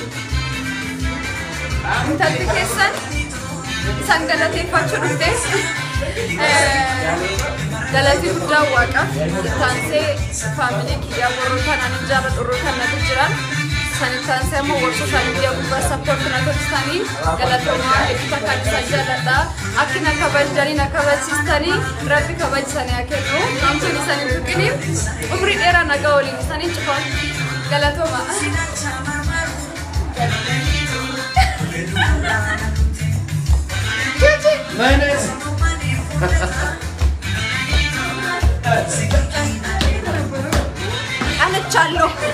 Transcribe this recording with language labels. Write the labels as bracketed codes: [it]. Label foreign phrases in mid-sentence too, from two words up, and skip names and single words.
[om] Intalti kesan. Isaan galateeffachuu dhufte galati guddaa waaqa taansee faamilii kiyyaa warroota naannoo jaarra xurroota natu jiran sanin taansee ammoo warra [en] sooshaal miidiyaa [om] gubbaa sappoorti na tolchitanii galatoomaa eebbita kan isaan jaalladha akki na kabajanii na kabachiistanii rabbi kabajisanii haa kennu hamtuun isaanii tuqiniif umrii dheeraa nagaa waliin isaanii cufan galatoomaa. Nice. Anachallo.